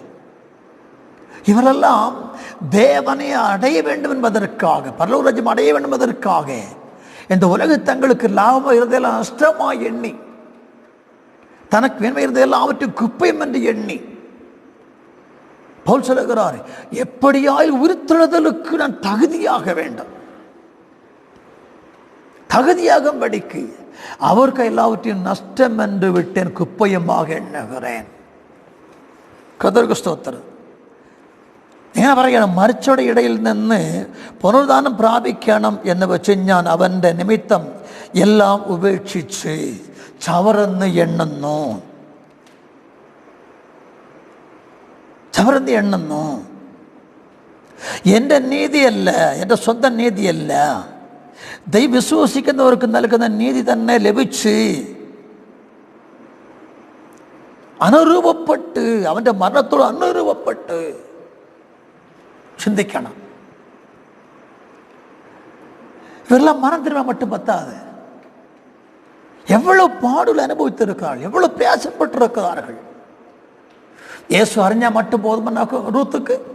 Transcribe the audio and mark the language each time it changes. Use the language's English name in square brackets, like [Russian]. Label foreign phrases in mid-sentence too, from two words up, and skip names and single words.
[Tamil] இவரெல்லாம் தேவனை அடைய வேண்டும் என்பதற்காக, பரலோக ராஜ்யம் அடைய வேண்டும் என்பதற்காக இந்த உலக தங்களுக்கு லாபமாக இருந்ததெல்லாம் நஷ்டமாக எண்ணி, தனக்கு வேண்மை இருந்ததெல்லாம் அவற்றை குப்பையும் என்று எண்ணி பவுல் சொல்லுகிறார், எப்படியாய் உயிர்த்தெழுதலுக்கு நான் தகுதியாக வேண்டும். தகுதியாகும்படிக்கு அவருக்கு எல்லாவற்றையும் நஷ்டம் என்று விட்டேன், குப்பையமாக எண்ணுகிறேன். கர்த்தருக்கு ஸ்தோத்திரம். [Malayalam] ഇങ്ങനെ പറയണം, മരിച്ചവരുടെ ഇടയിൽ നിന്ന് പുനരുദ്ധാനം പ്രാപിക്കണം എന്ന് വെച്ച് ഞാൻ അവൻ്റെ നിമിത്തം എല്ലാം ഉപേക്ഷിച്ച് ചവറെന്ന് എണ്ണുന്നു. ചവറെന്ന് എണ്ണുന്നു. എൻ്റെ നീതിയല്ല, എൻ്റെ സ്വന്തം നീതിയല്ല, ദൈവം വിശ്വസിക്കുന്നവർക്ക് നൽകുന്ന നീതി തന്നെ ലഭിച്ച് അനുരൂപപ്പെട്ട് അവൻ്റെ മരണത്തോട് അനുരൂപപ്പെട്ട് சிந்திக்கணும். [Tamil] இவரெல்லாம் மனம் திரும்ப மட்டும் பத்தாது, எவ்வளவு பாடுகள் அனுபவித்திருக்கிறார்கள், எவ்வளவு பேசப்பட்டிருக்கிறார்கள். இயேசு அறிஞ்சா மட்டும் போதுமானாக்கும் ரூத்துக்கு?